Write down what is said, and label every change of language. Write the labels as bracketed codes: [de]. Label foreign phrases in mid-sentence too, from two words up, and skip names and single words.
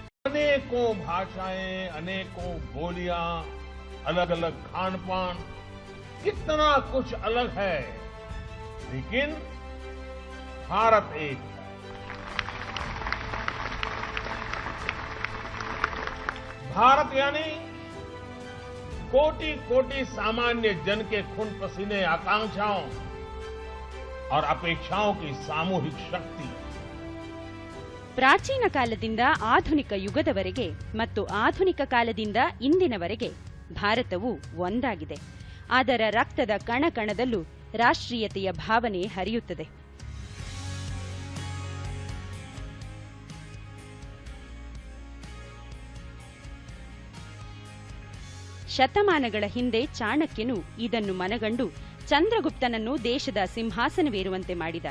[hi] अनेकों भाषाएं, अनेकों बोलियां, अलग अलग खान पान, कितना कुछ अलग है, लेकिन भारत एक है। भारत यानी कोटि कोटि सामान्य जन के खून पसीने, आकांक्षाओं और अपेक्षाओं की सामूहिक शक्ति. [kn] ಪ್ರಾಚೀನ ಕಾಲದಿಂದ ಆಧುನಿಕ ಯುಗದವರೆಗೆ ಮತ್ತು ಆಧುನಿಕ ಕಾಲದಿಂದ ಇಂದಿನವರೆಗೆ ಭಾರತವು ಒಂದಾಗಿದೆ. ಅದರ ರಕ್ತದ ಕಣಕಣದಲ್ಲೂ ರಾಷ್ಟ್ರೀಯತೆಯ ಭಾವನೆ ಹರಿಯುತ್ತದೆ. ಶತಮಾನಗಳ ಹಿಂದೆ ಚಾಣಕ್ಯನು ಇದನ್ನು ಮನಗಂಡು ಚಂದ್ರಗುಪ್ತನನ್ನು ದೇಶದ ಸಿಂಹಾಸನವೇರುವಂತೆ ಮಾಡಿದ.